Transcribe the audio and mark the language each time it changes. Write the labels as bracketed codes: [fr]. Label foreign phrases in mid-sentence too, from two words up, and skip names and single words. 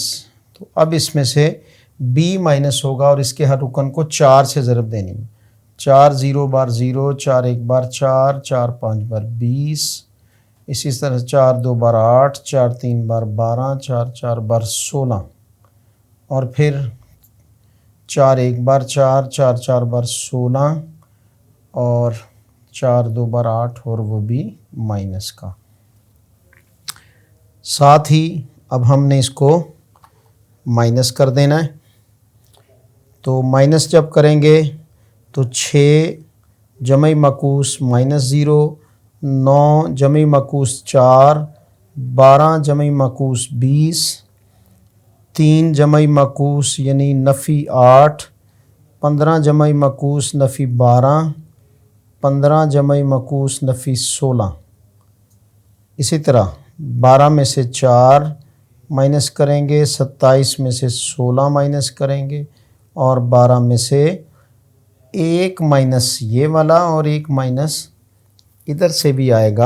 [ur] تو اب اس میں سے b مائنس ہوگا اور اس کے ہر رکن کو 4 سے ضرب دینی ہے، 4 0 بار 0، 4 1 بار 4، 4 5 بار 20، اسی طرح 4 2 بار 8، 4 3 بار 12، 4 4 بار 16، اور پھر 4 1 بار 4، 4 4 بار 16، اور 4 2 بار 8، اور وہ بھی مائنس کا۔ ساتھ ہی اب ہم نے اس کو مائنس کر دینا ہے، تو مائنس جب کریں گے تو 6 جمع معکوس -0، 9 جمع معکوس 4، 12 جمع معکوس 20، 3 جمع معکوس یعنی نفی 8، 15 جمع معکوس نفی 12، 15 جمع معکوس نفی 16۔ اسی طرح 12 میں سے 4 مائنس کریں گے، 27 میں سے 16 مائنس کریں گے، اور 12 میں سے 1 مائنس یہ والا اور 1 مائنس ادھر سے بھی آئے گا۔